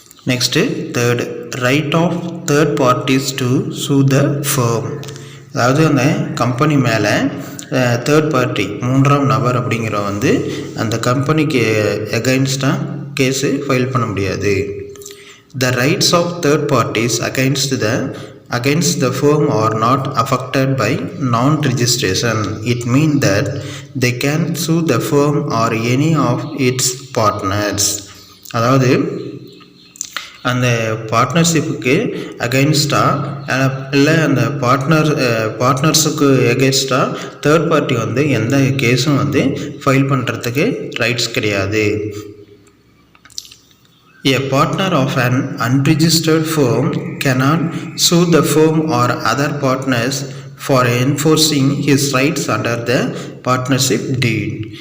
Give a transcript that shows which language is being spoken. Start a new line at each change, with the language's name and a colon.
English: Next third, right of third parties to sue the firm.
Tamil: அதாவது அந்த கம்பெனி மேலே தேர்ட் பார்ட்டி 3ஆம் நபர் அப்படிங்கிற அந்த கம்பெனிக்கு எகைன்ஸ்டாக கேஸு ஃபைல் பண்ண முடியாது.
English: The rights of third parties against the firm are not affected by non-registration. It means that they can sue the firm or any of its partners.
Tamil: அதாவது அந்த பார்ட்னர்ஷிப்புக்கு அகைன்ஸ்டாக இல்லை அந்த பார்ட்னர்ஸுக்கு எகைன்ஸ்டாக தேர்ட் பார்ட்டி எந்த கேஸும் ஃபைல் பண்ணுறதுக்கு rights கிடையாது.
English: A partner of an unregistered firm cannot sue the firm or other partners for enforcing his rights under the partnership deed.